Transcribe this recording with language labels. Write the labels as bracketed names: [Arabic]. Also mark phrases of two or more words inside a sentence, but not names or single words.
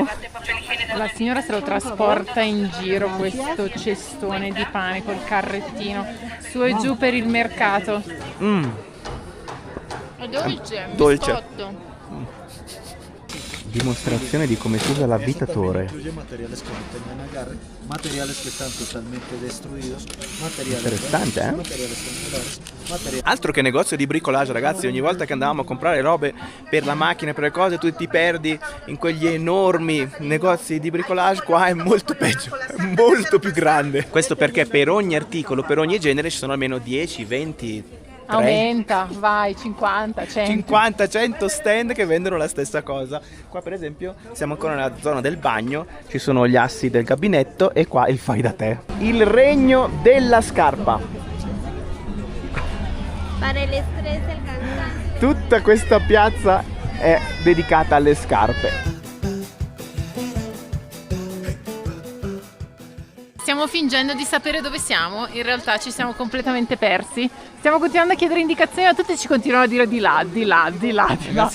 [Italian] La signora se lo trasporta in giro questo cestone di pane col carrettino su e giù per il mercato. È dolce, Dolce. biscotto. Dimostrazione di come si usa l'avvitatore. [Spanish] Incluye materiales que no tenían agarre, materiales que están totalmente destruidos, materiales [Italian] Interessante, eh? [Spanish] materiales temporales, materiales... [Italian] Altro che negozio di bricolage, ragazzi. Ogni volta che andavamo a comprare robe per la macchina, per le cose, tu ti perdi in quegli enormi negozi di bricolage. Qua è molto peggio, è molto più grande. Questo perché per ogni articolo, per ogni genere ci sono almeno 10, 20, 3, Aumenta, vai, 50, 100. 50, 100 stand che vendono la stessa cosa. Qua per esempio siamo ancora nella zona del bagno, ci sono gli assi del gabinetto e qua il fai da te. Il regno della scarpa. [Spanish] Para el estrés, el cansancio. [Italian] Tutta questa piazza è dedicata alle scarpe. Stiamo fingendo di sapere dove siamo, in realtà ci siamo completamente persi. Stiamo continuando a chiedere indicazioni, ma tutti ci continuano a dire di là, di là, di là, di là.